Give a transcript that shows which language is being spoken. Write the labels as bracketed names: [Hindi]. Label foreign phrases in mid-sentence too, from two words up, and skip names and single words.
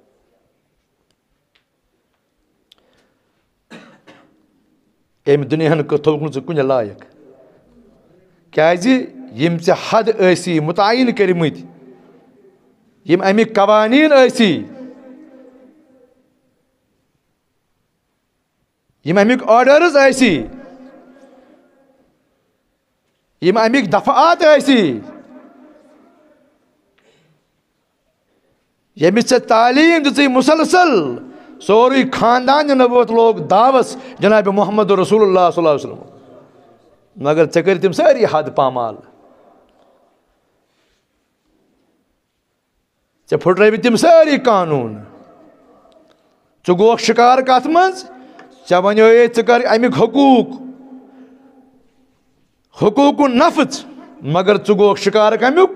[Kashmiri] أمۍ دُنیاہن تھوٚوُکھ نہٕ ژٕ کُنہِ لایق، کیازِ یِم ژےٚ حد ٲسی مُتعین کٔرمٕتۍ، یِم اَمِکۍ قوانیٖن ٲسی، یِم اَمِکۍ آرڈٲرٕز ٲسی، یِم اَمِکۍ دفعات ٲسی، ییٚمِچ ژےٚ تعلیٖم دِژٕے مُسلسل، سورُے خاندان نبوت لوگ دعوس جناب محمد رسول اللہ [Arabic] صلی اللہ علیہ وسلم، [Kashmiri] مگر ژےٚ کٔرۍ تِم سٲری حد پامال. ژےٚ پھٕٹرٲوِتھ تِم سٲری قانوٗن. ژٕ گوکھ شِکار کتھ منٛز؟ ژےٚ وَنیوے ژٕ کر اَمِکۍ حقوٗق نفٕژ، مگر ژٕ گوکھ شِکار کمیُک؟